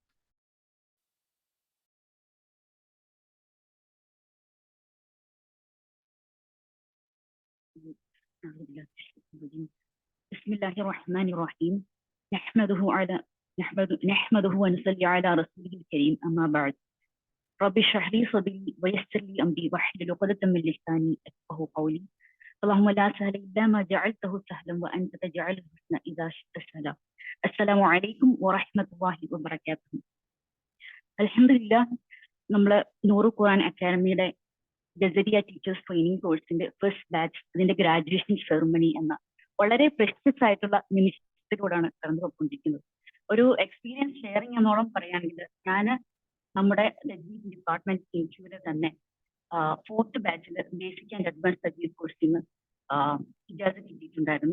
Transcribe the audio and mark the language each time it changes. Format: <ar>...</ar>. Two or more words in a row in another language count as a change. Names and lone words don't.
<ar>بسم الله الرحمن الرحيم. نحمده ونصلي على رسوله الكريم أما بعد. رب اشرح لي صدري ويسر لي أمري واحلل عقدة من لساني يفقهوا قولي. اللهم لا سهل إلا ما جعلته سهلا وأنت تجعل الحزن إذا شئت سهلا. السلام عليكم ورحمة الله وبركاته. അൽഹംദുലില്ലാഹ്.</ar> <ml>നമ്മള് നൂറ് ഖുർആൻ അക്കാദമിയുടെ ജസരിയ</ml> <en>teachers training course first batch</en> <ml>അതിന്റെ</ml> <en>graduation ceremony</en> <ml>എന്ന വളരെ പ്രഷ്യസ് ആയിട്ടുള്ള നിമിഷത്തിലൂടെയാണ് കടന്നു പോയിക്കൊണ്ടിരിക്കുന്നത്. ഒരു</ml> <en>experience sharing</en> <ml>എന്നോളം പറയുകയാണെങ്കിൽ ഞാൻ നമ്മുടെ</ml> <en>department institute</en> <ml>തന്നെ</ml> <en>fourth batch basic and advance</en> <ml>തജ്വീദ് കോഴ്സിന് ഇജാസ കിട്ടിയിട്ടുണ്ടായിരുന്നു.</ml>